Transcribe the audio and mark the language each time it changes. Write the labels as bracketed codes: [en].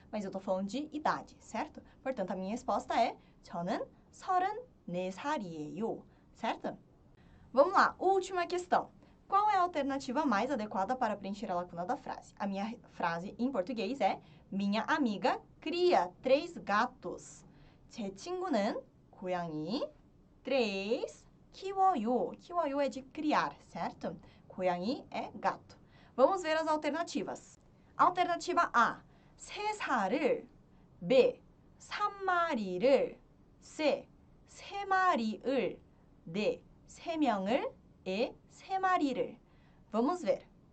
[pt] Mas eu estou falando de idade, certo? Portanto, a minha resposta é [ko] 저는 34살이에요, [pt] certo? Vamos lá, última questão. Qual é a alternativa mais adequada para preencher a lacuna da frase? A minha frase em português é minha amiga cria 3 gatos. [ko] 제 친구는 고양이 3 키워요. [pt] 키워요 é de criar, certo? 고양이 é gato. Vamos ver as alternativas. Alternativa A, [ko] 3살을. B, 3마리를. C, 3마리을. D, 3명을. E, 3마리를. [pt] Vamos ver.